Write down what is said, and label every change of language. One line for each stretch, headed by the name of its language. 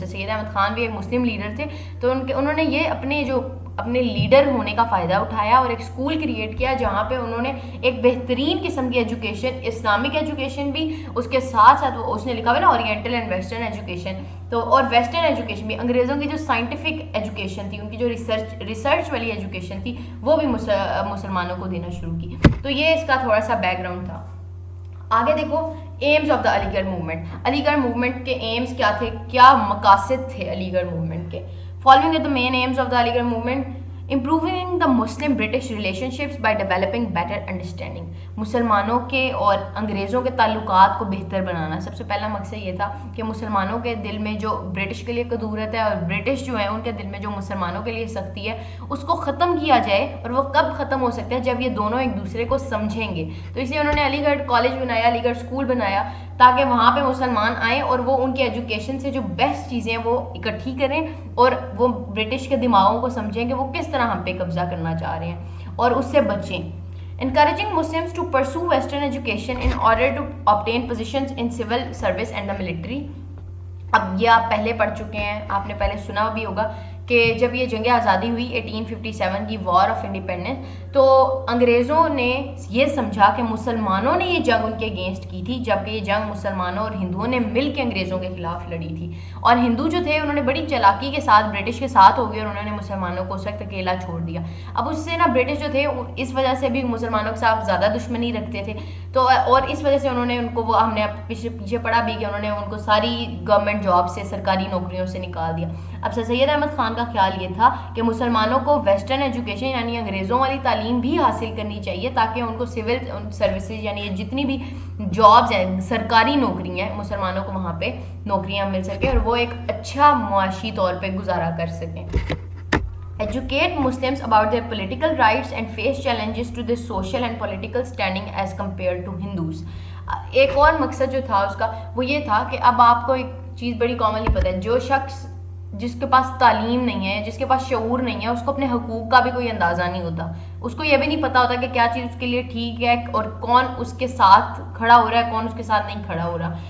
Urdu: سید احمد خان بھی ایک مسلم لیڈر تھے، تو انہوں نے یہ اپنے لیڈر ہونے کا فائدہ اٹھایا اور ایک اسکول کریٹ کیا جہاں پہ انہوں نے ایک بہترین قسم کی ایجوکیشن، اسلامک ایجوکیشن بھی، اس کے ساتھ ساتھ اس نے لکھا ہوا نا اورینٹل اینڈ ویسٹرن ایجوکیشن، تو اور ویسٹرن ایجوکیشن بھی. انگریزوں کی جو سائنٹیفک ایجوکیشن تھی، ان کی جو ریسرچ والی ایجوکیشن تھی، وہ بھی مسلمانوں کو دینا شروع کی. تو یہ اس کا تھوڑا سا بیک گراؤنڈ تھا. آگے دیکھو
English: Aims of the Aligarh movement.
Urdu: علی گڑھ موومنٹ کے ایمز کیا تھے، کیا مقاصد تھے علی گڑھ موومنٹ کے؟
English: Following are the main aims of the Aligarh movement. Improving the Muslim British relationships by developing better understanding.
Urdu: مسلمانوں کے اور انگریزوں کے تعلقات کو بہتر بنانا. سب سے پہلا مقصد یہ تھا کہ مسلمانوں کے دل میں جو برٹش کے لیے قدورت ہے اور برٹش جو ہیں ان کے دل میں جو مسلمانوں کے لیے سختی ہے اس کو ختم کیا جائے. اور وہ کب ختم ہو سکتا ہے؟ جب یہ دونوں ایک دوسرے کو سمجھیں گے. تو اس لیے انہوں نے علی گڑھ کالج بنایا، علی گڑھ اسکول بنایا تاکہ وہاں پہ مسلمان آئیں اور وہ ان کی ایجوکیشن سے جو بیسٹ چیزیں ہیں وہ اکٹھی کریں اور وہ برٹش کے دماغوں کو سمجھیں کہ وہ کس طرح ہم پہ قبضہ کرنا چاہ رہے ہیں اور اس سے بچیں.
English: Encouraging Muslims to pursue Western education in order to obtain positions in civil service and the military.
Urdu: اب یہ آپ پہلے پڑھ چکے ہیں، آپ نے پہلے سنا بھی ہوگا کہ جب یہ جنگ آزادی ہوئی 1857 کی وار آف انڈیپینڈنس، تو انگریزوں نے یہ سمجھا کہ مسلمانوں نے یہ جنگ ان کے اگینسٹ کی تھی، جبکہ یہ جنگ مسلمانوں اور ہندوؤں نے مل کے انگریزوں کے خلاف لڑی تھی. اور ہندو جو تھے انہوں نے بڑی چالاکی کے ساتھ برٹش کے ساتھ ہو گئے اور انہوں نے مسلمانوں کو سخت اکیلا چھوڑ دیا. اب اس سے نا برٹش جو تھے اس وجہ سے بھی مسلمانوں کے ساتھ زیادہ دشمنی رکھتے تھے. تو اور اس وجہ سے انہوں نے ان کو ہم نے پیچھے پڑھا بھی کہ انہوں نے ان کو ساری گورنمنٹ جاب سے، سرکاری نوکریوں سے نکال دیا. اب سر سید احمد خان کا خیال یہ تھا کہ مسلمانوں کو ویسٹرن ایجوکیشن یعنی انگریزوں والی تعلیم بھی حاصل کرنی چاہیے تاکہ ان کو سول سروسز یعنی جتنی بھی جابز ہیں، سرکاری نوکری ہیں، مسلمانوں کو وہاں پہ نوکریاں مل سکیں اور وہ ایک اچھا معاشی طور پہ گزارا کر سکیں.
English: Educate Muslims about their political rights and face challenges to their social and political standing as compared to Hindus.
Urdu: ایک اور مقصد جو تھا اس کا وہ یہ تھا کہ اب آپ کو ایک چیز بڑی کامنلی پتہ ہے، جو شخص جس کے پاس تعلیم نہیں ہے، جس کے پاس شعور نہیں ہے، اس کو اپنے حقوق کا بھی کوئی اندازہ نہیں ہوتا. اس کو یہ بھی نہیں پتا ہوتا کہ کیا چیز اس کے لیے ٹھیک ہے اور کون اس کے ساتھ کھڑا ہو رہا ہے، کون اس کے ساتھ نہیں کھڑا ہو رہا.